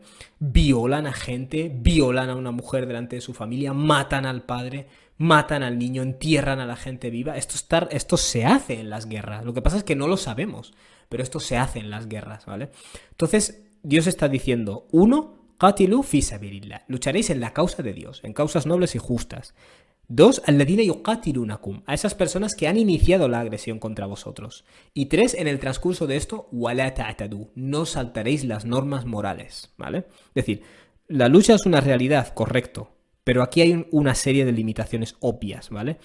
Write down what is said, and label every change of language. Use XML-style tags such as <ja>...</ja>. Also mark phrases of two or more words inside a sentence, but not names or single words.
<es>Violan a gente, violan a una mujer delante de su familia, matan al padre, matan al niño, entierran a la gente viva. Esto se hace en las guerras. Lo que pasa es que no lo sabemos, pero esto se hace en las guerras, ¿vale? Entonces, Dios está diciendo, uno,</es> <ar>قاتلوا في سبيل الله.</ar> <es>Lucharéis en la causa de Dios, en causas nobles y justas. Dos,</es> <ar>الذين يقاتلونكم,</ar> <es>a esas personas que han iniciado la agresión contra vosotros. Y tres, en el transcurso de esto,</es> <ar>ولا تعتدوا,</ar> <es>no saltaréis las normas morales, ¿vale? Es decir, la lucha es una realidad, correcto, pero aquí hay una serie de limitaciones obvias, ¿vale?</es>